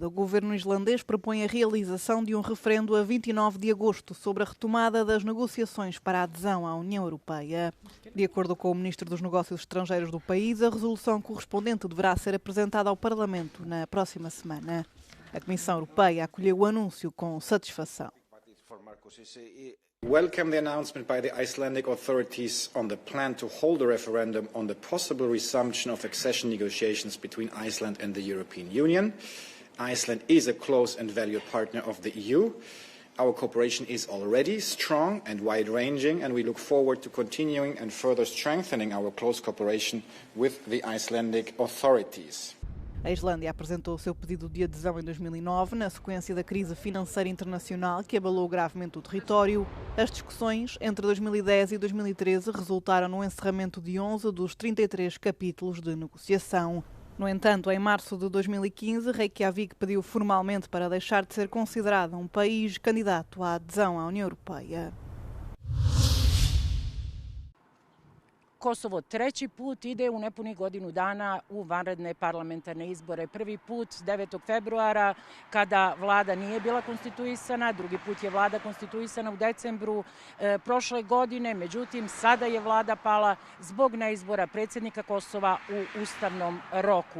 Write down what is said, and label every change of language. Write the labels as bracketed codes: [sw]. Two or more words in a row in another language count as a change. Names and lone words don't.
[pt] O governo islandês propõe a realização de um referendo a 29 de agosto sobre a retomada das negociações para a adesão à União Europeia. De acordo com o ministro dos Negócios Estrangeiros do país, a resolução correspondente deverá ser apresentada ao Parlamento na próxima semana. A Comissão Europeia acolheu o anúncio com satisfação. [en] Welcome the announcement by the Icelandic authorities on the plan to hold a referendum on the possible resumption of accession negotiations between Iceland and the European Union. Iceland is a close and valued partner of the EU. Our cooperation is already strong and wide-ranging, and we look forward to continuing and further strengthening our close cooperation with the Icelandic authorities. [pt] A Islândia apresentou o seu pedido de adesão em 2009, na sequência da crise financeira internacional que abalou gravemente o território. As discussões entre 2010 e 2013 resultaram no encerramento de 11 dos 33 capítulos de negociação. No entanto, em março de 2015, Reykjavik pediu formalmente para deixar de ser considerada um país candidato à adesão à União Europeia. [bs] Kosovo treći put ide u nepunih godinu dana u vanredne parlamentarne izbore. Prvi put 9. februara kada vlada nije bila konstituisana, drugi put je vlada konstituisana u decembru prošle godine, međutim sada je vlada pala zbog neizbora predsjednika Kosova u ustavnom roku.